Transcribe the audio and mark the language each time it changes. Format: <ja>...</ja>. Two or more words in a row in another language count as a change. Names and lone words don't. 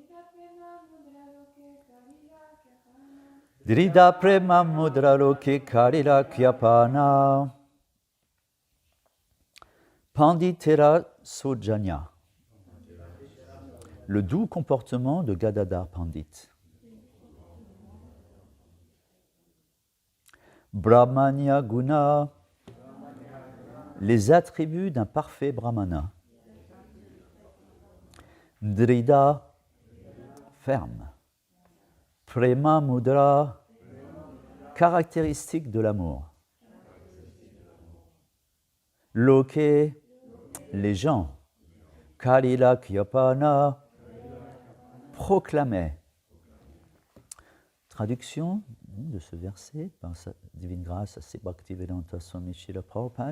<bn>দৃঢ় প্রেম মুদ্রা লোকে করিলা খ্যাপন পণ্ডিতের সৌজন্য.</bn> <fr>Le doux comportement de Gadadhar Pandit.</fr> <bn>ব্রহ্মণ্য গুণ,</bn> <fr>les attributs d'un parfait brahmana. Drida, ferme.</fr> <bn>প্রেম মুদ্রা,</bn> <fr>caractéristique de l'amour. Loke, les gens.</fr> <bn>করিলা খ্যাপন, proclamait.</bn> <fr>Traduction de ce verset par sa divine grâce à Sri Bhaktivedanta Swami Srila Prabhupada.</fr>